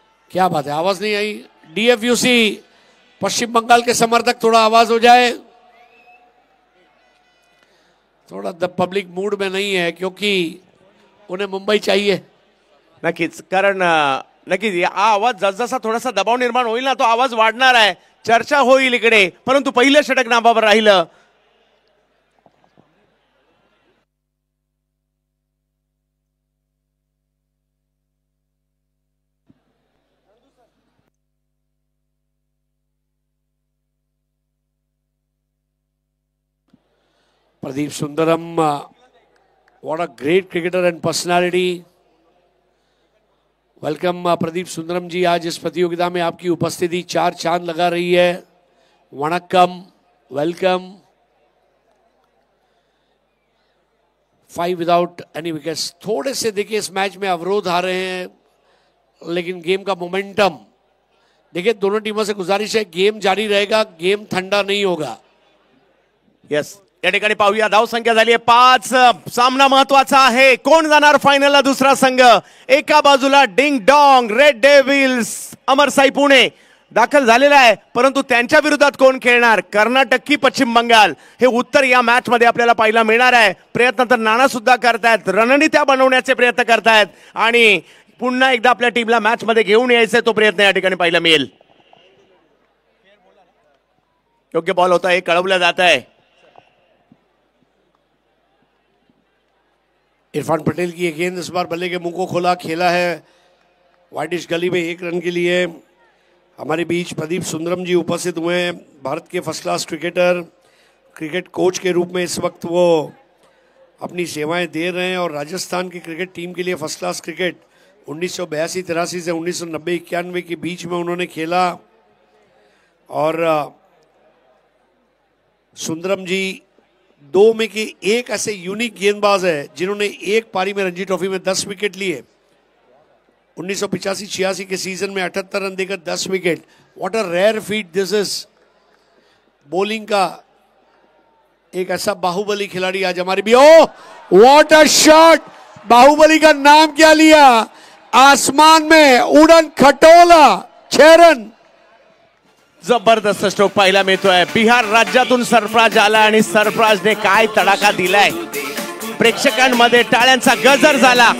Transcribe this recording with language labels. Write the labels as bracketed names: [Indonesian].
[Hindi] क्या बात है, आवाज नहीं आई। डीएफयूसी पश्चिम बंगाल के समर्थक थोड़ा आवाज हो जाए। थोड़ा द पब्लिक मूड में नहीं है क्योंकि उन्हें मुंबई चाहिए। [Marathi] नक्कीच, कारण नक्कीच हा आवाज जसजसा थोडासा दबाव निर्माण होईल ना, तो आवाज वाढणार आहे, चर्चा होईल इकडे, परंतु पहिलं षटक नाबावर राहिलं। [English] Pradeep Sundaram, what a great cricketer and personality. [Hindi] Welcome Pradeep Sundaram जी, आज इस प्रतियोगिता में आपकी उपस्थिति चार चांद लगा रही है। [English] Vanakkam, welcome. 5 without any wickets. [Hindi] थोड़े से देखिए इस मैच में अवरोध आ रहे हैं, लेकिन गेम का मोमेंटम देखिए, दोनों टीमों से गुजारिश है गेम जारी रहेगा, गेम ठंडा नहीं होगा। [Marathi] यस, या ठिकाणी पाहूया धावसंख्या झाली आहे 5। सामना महत्वाचा आहे, कोण जाणार फायनलला दुसरा संघ। एका बाजूला ding dong red devil's अमरसाई Pune दाखल झालेला आहे, परंतु त्यांच्या विरोधात कोण खेळणार, कर्नाटक की पश्चिम बंगाल, हे उत्तर या मॅच मध्ये आपल्याला पाहायला मिळणार आहे। प्रयत्न तर नाना सुद्धा करतायत, रणनीत्या बनवण्याचे प्रयत्न करतायत आणि पुन्हा एकदा आपल्या टीमला मॅच मध्ये घेऊन यायचे, तो प्रयत्न या ठिकाणी पाहायला मिळेल। [Hindi] योग्य बॉल होता है, [Marathi] कळवलं जात आहे। [Hindi] इरफान पटेल की गेंद इस बार बल्ले के मुंह को खोला, खेला है वाइडिश गली में 1 रन के लिए। हमारे बीच प्रदीप सुंदरम जी उपस्थित हुए हैं, भारत के first class cricketer, cricket coach के रूप में इस वक्त वो अपनी सेवाएं दे रहे हैं और राजस्थान की क्रिकेट टीम के लिए फर्स्ट क्लास क्रिकेट 1982-83 से 1990-91 के बीच में उन्होंने खेला। और सुंदरम जी 2 में के एक ऐसे यूनिक गेंदबाज है जिन्होंने एक पारी में रणजी ट्रॉफी में 10 विकेट लिए। 1985-86 के सीजन में 78 रन देकर 10 wicket. [English] What a rare feat this is. [Hindi] Bowling का एक ऐसा बाहुबली खिलाड़ी आज हमारे भी। [English] oh what a shot, [Hindi] Baahubali का नाम क्या लिया, आसमान में उड़न खटोला, 6 रन। [Marathi] जबरदस्त स्ट्रोक पाहायला मिळतोय। बिहार राज्यातून सरफराज आला आणि सरफराजने काय तडाखा दिलाय, प्रेक्षकांमध्ये टाळ्यांचा गजर झाला।